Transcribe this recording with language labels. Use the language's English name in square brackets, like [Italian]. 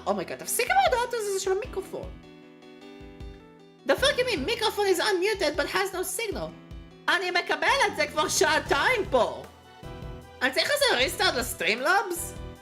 [Hebrew] אומייגאד, תפסיק עם ההודעות הזה של המיקרופון. [English] The fuck you mean microphone is unmuted but has no signal? [Hebrew] אני מקבל את זה כבר שעתיים פה! אני צריך לעשות ריסטארט לסטרימלאבס?